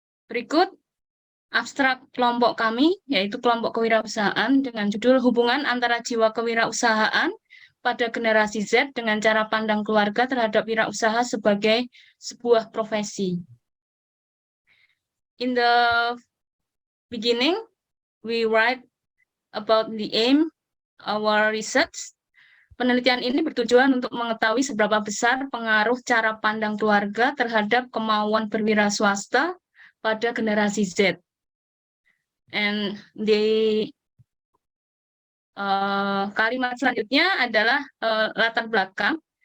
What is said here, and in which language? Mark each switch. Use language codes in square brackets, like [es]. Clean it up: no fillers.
[id] Berikut abstrak kelompok kami, yaitu kelompok kewirausahaan dengan judul Hubungan Antara Jiwa Kewirausahaan pada Generasi Z dengan Cara Pandang Keluarga Terhadap Wirausaha Sebagai Sebuah Profesi. [en] In the beginning, we write about the aim our research. [id] Penelitian ini bertujuan untuk mengetahui seberapa besar pengaruh cara pandang keluarga terhadap kemauan berwira swasta pada generasi Z. [en] And the [id] kalimat selanjutnya adalah latar belakang.